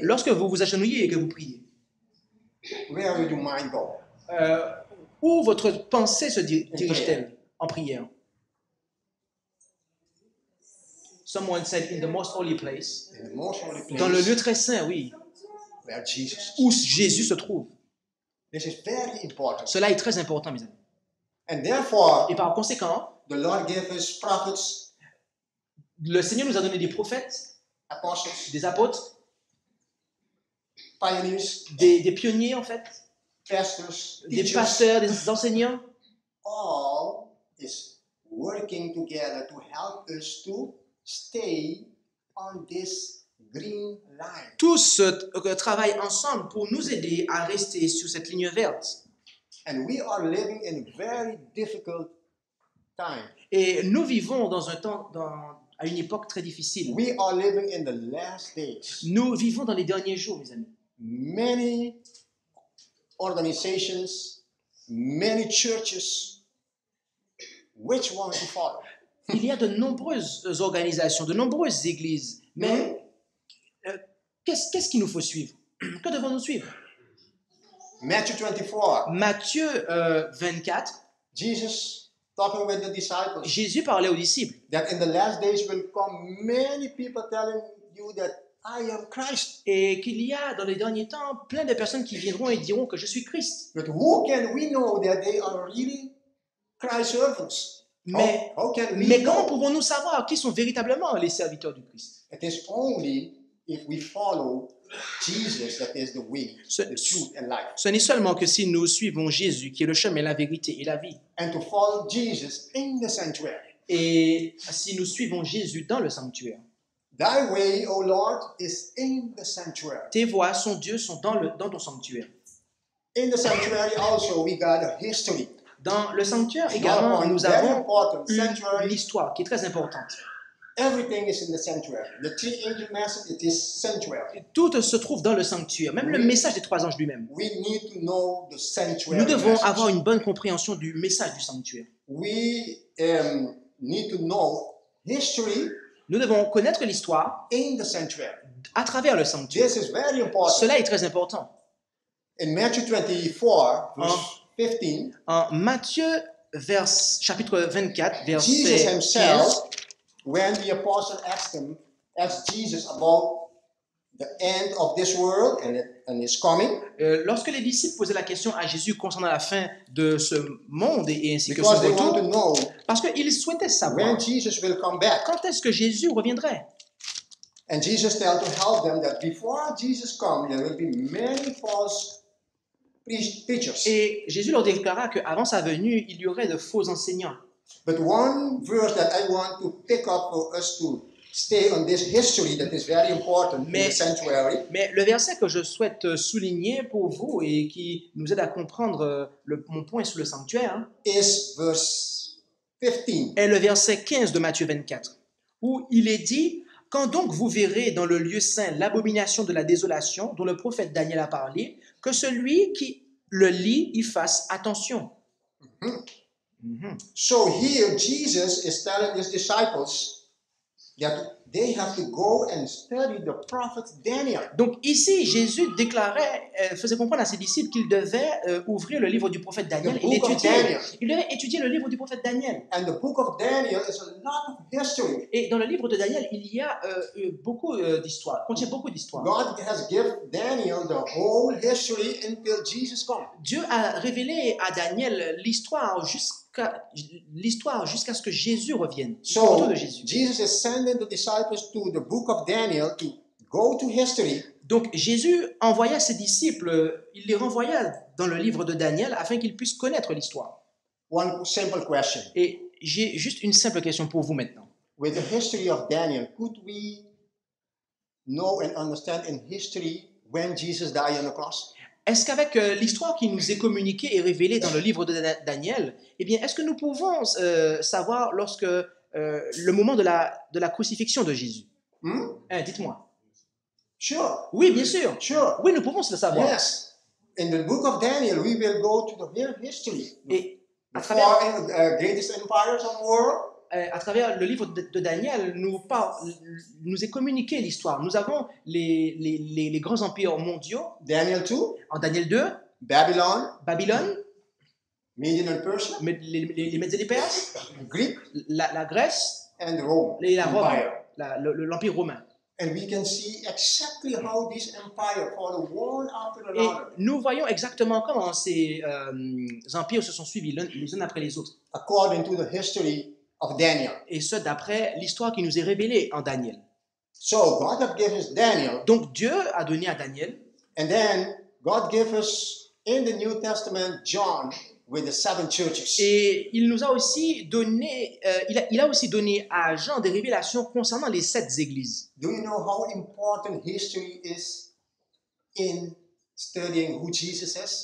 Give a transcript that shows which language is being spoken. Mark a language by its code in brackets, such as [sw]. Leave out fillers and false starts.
[fr] lorsque vous vous agenouillez et que vous priez, [en] where will your mind go? [fr] où votre pensée se dirige-t-elle en prière? [en] Someone said in the most holy place. In the most holy place [fr] Dans le lieu très saint, oui, [en] where Jesus is. [fr] où Jésus se trouve. [en] This is very important. [fr] Cela est très important, mes amis. [en] And therefore, [fr] Et par conséquent, [en] the Lord gave us prophets, [fr] le Seigneur nous a donné des prophètes, [en] apostles, [fr] des apôtres, [en] pioneers, [fr] des pionniers en fait, [en] pastors, [fr] des [en] teachers, [fr] pasteurs, des enseignants. [en] all is working together to help us to stay on this green line. [fr] Tous travaillent ensemble pour nous aider à rester sur cette ligne verte. [en] And we are living in a very difficult time. [fr] Et nous vivons dans un temps, à une époque très difficile. [en] We are living in the last days. [fr] Nous vivons dans les derniers jours, mes amis. [en] Many organizations, many churches, which one to follow? [fr] Il y a de nombreuses organisations, de nombreuses églises. Mais qu'est-ce qu'il nous faut suivre? Que devons-nous suivre? [en] Matthew 24, [fr] Matthieu 24, [en] Jesus talking with the disciples, [fr] Jésus parlait aux disciples. [en] that in the last days will come many people telling you that I am Christ. [fr] Et qu'il y a dans les derniers temps plein de personnes qui viendront et diront que je suis Christ. [en] But who can we know that they are really Christ servants? [fr] Mais, [en] How can we [fr] mais [en] know? [fr] comment pouvons-nous savoir qui sont véritablement les serviteurs du Christ? [en] It is only if we follow Jesus that is the way, the truth, and life. [fr] Ce n'est seulement que si nous suivons Jésus, qui est le chemin, la vérité et la vie. [en] And to follow Jesus in the sanctuary. [fr] Et si nous suivons Jésus dans le sanctuaire. [en] Thy way, O Lord, is in the sanctuary. [fr] Tes voix, son Dieu, sont dans ton sanctuaire. [en] In the sanctuary also we got a history. [fr] Dans le sanctuaire également, nous [en] Very [fr] avons [en] important. [fr] une [en] Sanctuary. [fr] histoire qui est très importante. [en] Everything is in the sanctuary. The three angel message, it is sanctuary. [fr] Tout se trouve dans le sanctuaire, même le message des trois anges lui-même. [en] We need to know the sanctuary. [fr] Nous devons [en] message. [fr] avoir une bonne compréhension du message du sanctuaire. [en] We need to know history [fr] Nous devons connaître l'histoire [en] in the sanctuary. [fr] à travers le sanctuaire. [en] This is very important. [fr] Cela est très important. [en] In Matthew 24, verse 15, [fr] En Matthieu, chapitre 24, verset [en] Jesus [fr] 15, [en] himself, when the apostle asked Jesus about the end of this world and his coming, [fr] lorsque les disciples posaient la question à Jésus concernant la fin de ce monde et ainsi que [en] because [fr] son [en] they want to [fr] retour, [en] know [fr] parce qu'ils souhaitaient savoir [en] when Jesus will come back. [fr] quand est-ce que Jésus reviendrait. [en] And Jesus tells to help them that before Jesus comes, there will be many false preachers. [fr] Et Jésus leur déclara qu'avant sa venue, il y aurait de faux enseignants. [en] But one verse that I want to pick up for us to stay on this history that is very important in the sanctuary. [fr] Mais le verset que je souhaite souligner pour vous et qui nous aide à comprendre mon point sur le sanctuaire [en] Is verse 15. [fr] est le verset 15 de Matthieu 24, où il est dit « Quand donc vous verrez dans le lieu saint l'abomination de la désolation dont le prophète Daniel a parlé, que celui qui le lit y fasse attention. » [en] So here Jesus is telling his disciples that they have to go and study the prophet Daniel. [fr] Donc ici, Jésus faisait comprendre à ses disciples qu'ils devaient ouvrir le livre du prophèète Daniel et l'étudier. Ils devaient étudier le livre du prophète Daniel. [en] And the book of Daniel is a lot of history. [fr] Et dans le livre de Daniel, il y a beaucoup d'histoires, contient beaucoup d'histoires. [en] God has given Daniel the whole history until Jesus comes. [fr] Dieu a révélé à Daniel l'histoire jusqu'à ce que Jésus revienne. [en] So [fr] De Jésus. [en] Jesus is sending the disciples to the book of Daniel to go to history. [fr] Donc Jésus envoya ses disciples, il les renvoya dans le livre de Daniel afin qu'ils puissent connaître l'histoire. [en] One simple question. [fr] Et j'ai juste une simple question pour vous maintenant. [en] With the history of Daniel, could we know and understand in history when Jesus died on the cross? [fr] Est-ce qu'avec l'histoire qui nous est communiquée et révélée dans le livre de Daniel, eh bien, est-ce que nous pouvons savoir lorsque le moment de la crucifixion de Jésus? Dites-moi. [en] Sure. [fr] Oui, bien sûr. [en] Sure. [fr] Oui, nous pouvons le savoir. [en] Yes. In the book of Daniel, we will go to the real history. [fr] Et [en] The four greatest empires of the world. [fr] À travers le livre de Daniel, nous est communiqué l'histoire. Nous avons les grands empires mondiaux. [en] Daniel 2. [fr] En Daniel 2, Babylone, [en] Median and Persia, [fr] les Mèdes et les Perses, [en] Greek, [fr] la Grèce [en] and Rome. [fr] et la Rome, [en] Empire. [fr] l'Empire romain. [en] And we can see exactly how these empires follow one after [fr] Et [en] another. [fr] nous voyons exactement comment ces empires se sont suivis les uns après les autres. [en] According to the history of Daniel. [fr] Et ce, d'après l'histoire qui nous est révélée en Daniel. [en] So God have given us Daniel, [fr] Donc Dieu a donné à Daniel, [en] and then God gave us in the New Testament John with the 7 churches. [fr] et il nous a aussi donné, il a aussi donné à Jean des révélations concernant les 7 églises. [en] Do you know how important history is in studying who Jesus is?